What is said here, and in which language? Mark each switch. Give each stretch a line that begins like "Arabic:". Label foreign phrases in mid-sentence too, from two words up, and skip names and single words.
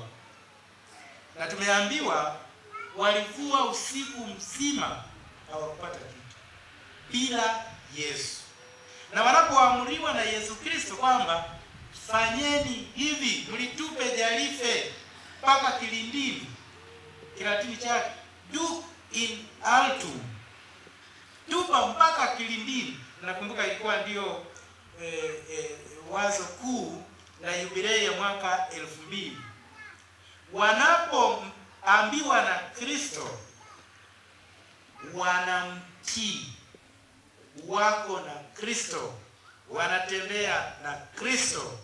Swahili: Na tumeambiwa walivua usiku mzima hawakupata kitu bila Yesu. Na wanapoamriwa na Yesu Kristo kwamba fanyeni hivi, mlitupe jarife mpaka kilindini, Kilatini chake
Latin: duc in altum,
Swahili: tupa mpaka kilindini. Nakumbuka ilikuwa ndio wazo kuu la jubilei ya mwaka 2000. Wanapoambiwa na Kristo wanamtii, wako na Kristo, wanatembea na Kristo.